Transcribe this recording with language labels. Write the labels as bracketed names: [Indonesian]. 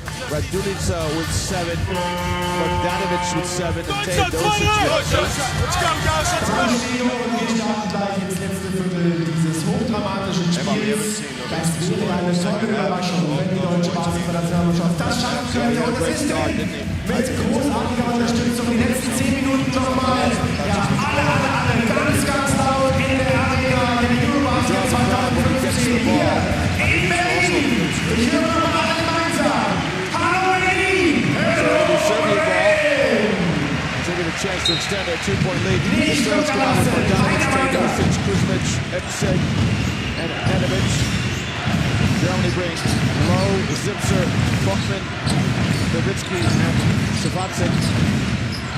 [English] Radulica with 7, Bogdanovic with 7, and Ted Dosic with 8. Let's go, guys. Let's go. [German] Ins letzte Viertel dieses hochdramatischen Spiels. Das wäre eine tolle Überraschung, wenn die deutsche Basketballnationalmannschaft das schaffen könnte. Und das ist mit großartiger Unterstützung die letzten 10 Minuten nochmal. Ja, alle ganz laut in der Arena der EuroBasket 2015 hier in Berlin. Ich höre nochmal alle gemeinsam. Hallo Berlin! [English] Taking a chance to extend their 2-point lead. The Serbs come out with Bogdanovic, Dosic, Kuzmic, Epsek, and Edovich. Germany brings Lowe, Zipser, Buckman, Nowitzki, and Savacek.